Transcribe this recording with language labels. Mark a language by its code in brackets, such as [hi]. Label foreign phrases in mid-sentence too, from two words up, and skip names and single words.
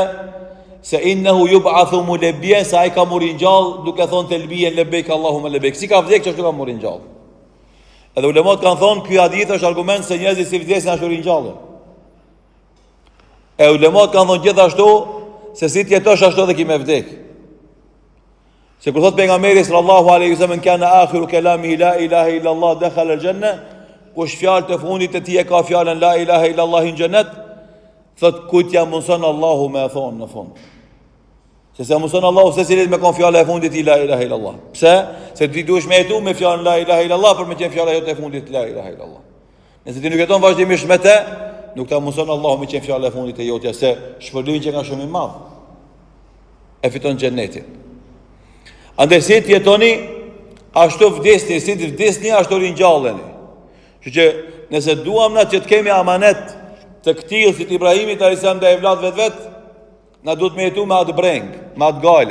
[sq] Se [ar] إنه يبعث ملبيا, [sq] sa ai ka murin gjallë duke thonë telbiyen [ar] لبيك اللهم لبيك. [sq] Si ka vdekë që ashtu ka murin gjallë. Edhe ulemat kanë thonë ky hadith është argument se njerëzit si vdesin ashtu ringjallën. E ulemat kanë thonë gjithashtu se si të jetosh ashtu edhe ki me vdek. Se kur thot pejgamberi [ar] صلى الله عليه وسلم كان آخر كلامه لا إله إلا الله دخل الجنة, [sq] kush fjalë të fundit të tij e ka fjalën [ar] لا إله إلا الله [sq] në xhenet, thot kujt ja mundson Allahu me thonë në fund. Se mundson Allahu se cilit me kon fjala e fundit i [ar] لا إله إلا الله. [sq] Pse? Se ti duhesh me jetu me fjalën [ar] لا إله إلا الله [sq] për me qenë fjala jote e fundit [ar] لا إله إلا الله. [sq] Nëse ti nuk jeton vazhdimisht me të, nuk ta mundson Allahu me qenë fjala e fundit e jote, se shpërblimi që ka shumë i madh. E fiton xhenetin. Andaj si të jetoni, ashtu vdesni, si të vdesni, ashtu ringjalleni. Kështu që nëse duam na që të kemi amanet të këtij si Ibrahimit [ar] عليه السلام [sq] dhe evlatëve vet, na duhet me jetu me atë breng, me atë gale.